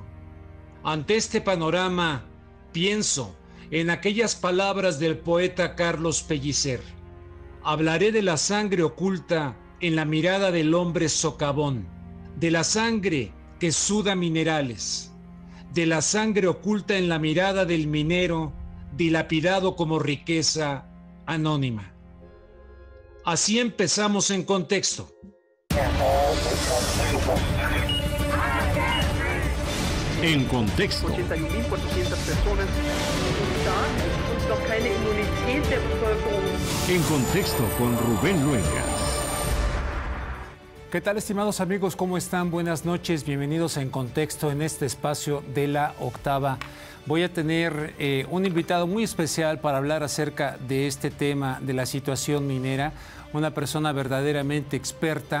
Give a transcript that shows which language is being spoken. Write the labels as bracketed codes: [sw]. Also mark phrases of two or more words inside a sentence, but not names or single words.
[es] Ante este panorama, pienso en aquellas palabras del poeta Carlos Pellicer: hablaré de la sangre oculta en la mirada del hombre socavón, de la sangre que suda minerales, de la sangre oculta en la mirada del minero, dilapidado como riqueza anónima. Así empezamos en contexto. En contexto. [de] 81.400 personas und noch keine Immunität der Bevölkerung. [es] En contexto con Rubén Luengas. ¿Qué tal, estimados amigos? ¿Cómo están? Buenas noches. Bienvenidos a En Contexto en este espacio de la octava. Voy a tener un invitado muy especial para hablar acerca de este tema de la situación minera, una persona verdaderamente experta.